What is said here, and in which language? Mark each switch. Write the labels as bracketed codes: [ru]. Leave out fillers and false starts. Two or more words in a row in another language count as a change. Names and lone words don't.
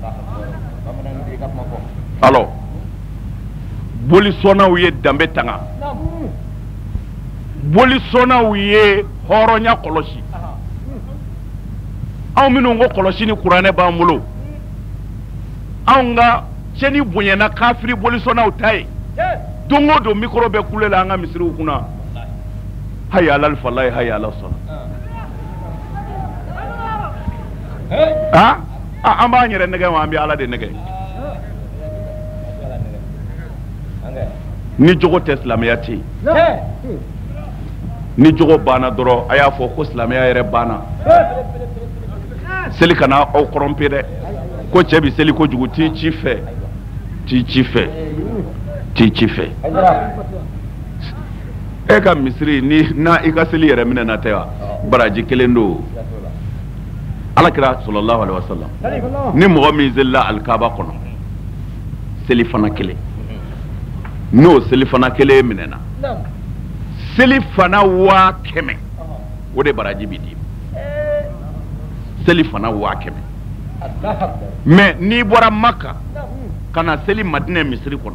[bm] alors boli sɔnnaw ye danbe tanga boli sɔnnaw ye hɔrɔnya kɔlɔsi anw minnu ko kɔlɔsi ni kuranɛ b'an bolo anw ka cɛni bonyana kafiri boli sɔnnaw ta ye don o don micro bɛ kule la an ka misiriw kunna [ar] حي على الفلاح حي على الصلاة [bm] an b'an yɛrɛ nɛgɛ wa an bɛ ala de nɛgɛ ni jogo tɛ silamɛya tɛ yen ni jogo banna dɔrɔn a y'a fɔ ko silamɛya yɛrɛ banna seli kana aw kɔrɔnpe dɛ ko cɛ bɛ seli kojugu t'i ci fɛ e ka misiri ni na i ka seli yɛrɛ minɛ na tɛ wa baraji kelen don alakira [ar] صلى الله عليه وسلم [bm] ni mɔgɔ min zelila alikaba kɔnɔ selifana kelen n'o selifana kelen minɛna selifana 100,000 o de baraji bi di selifana 100,000 mais n'i bɔra Maka ka na seli Madinɛ misiri kɔnɔ